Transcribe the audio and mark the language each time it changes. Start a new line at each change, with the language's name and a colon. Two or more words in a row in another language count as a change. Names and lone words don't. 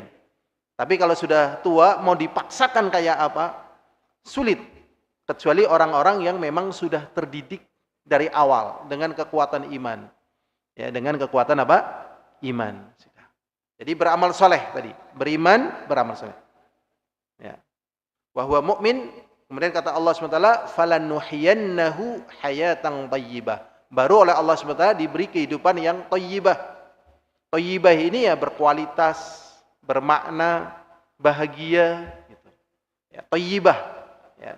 Indonesian: Tapi kalau sudah tua mau dipaksakan kayak apa? Sulit. Kecuali orang-orang yang memang sudah terdidik dari awal dengan kekuatan iman. Ya, dengan kekuatan apa? Iman. Jadi beramal soleh tadi, beriman, beramal soleh.
Arabic: Ya. وهو مؤمن.
Indonesian: Kemudian kata Allah SWT,
Arabic: فلنحيينه حياة طيبة.
Indonesian: Baru oleh Allah SWT diberi kehidupan yang thayyibah. Thayyibah ini ya berkualitas, bermakna, bahagia. Gitu. Ya, thayyibah. Ya.